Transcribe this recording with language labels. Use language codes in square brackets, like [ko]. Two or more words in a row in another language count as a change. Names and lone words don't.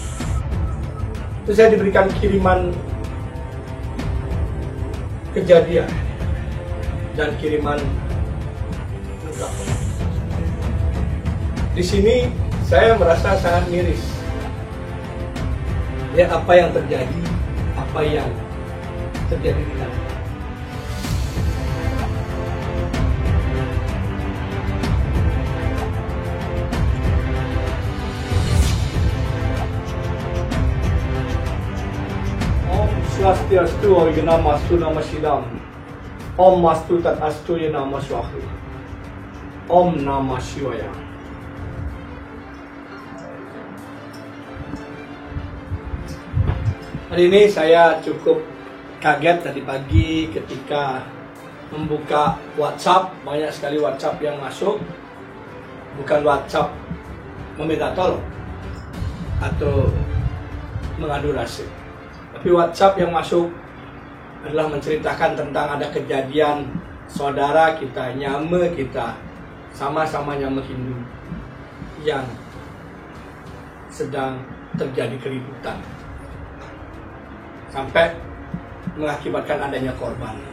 [id] Itu saya diberikan kiriman kejadian dan kiriman luka. Di sini saya merasa sangat miris. Lihat apa yang terjadi, apa yang terjadi di sana. [sa] Om Swastiastu Originamastu Nama Shidam. Om Mastu Tat Astu Nama Swahi. Om Namah Shivaya. [id] Hari ini saya cukup kaget tadi pagi ketika membuka WhatsApp, banyak sekali WhatsApp yang masuk. Bukan WhatsApp meminta tolong atau mengadu nasib, tapi WhatsApp yang masuk adalah menceritakan tentang ada kejadian saudara kita, nyama kita, sama-sama nyama Hindu yang sedang terjadi keributan sampai mengakibatkan adanya korban.